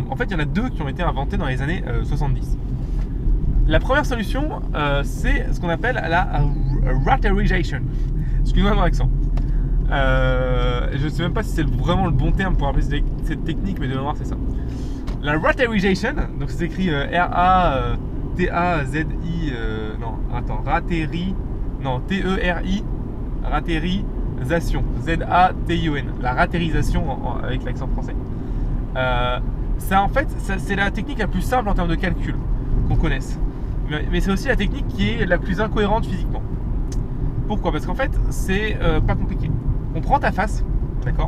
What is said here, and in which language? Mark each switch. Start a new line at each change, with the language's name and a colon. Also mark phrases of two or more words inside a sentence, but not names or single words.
French: En fait, il y en a deux qui ont été inventées dans les années 70. La première solution, c'est ce qu'on appelle la raterization. Excuse-moi mon accent. Je ne sais même pas si c'est vraiment le bon terme pour appeler cette technique, mais de mémoire, c'est ça. La raterization, donc c'est écrit R-A-T-A-Z-I... T-E-R-I... Raterisation. Z-A-T-I-O-N. La raterisation avec l'accent français. Ça, en fait, c'est la technique la plus simple en termes de calcul qu'on connaisse. Mais c'est aussi la technique qui est la plus incohérente physiquement. Pourquoi ? Parce qu'en fait, c'est pas compliqué. On prend ta face, d'accord ?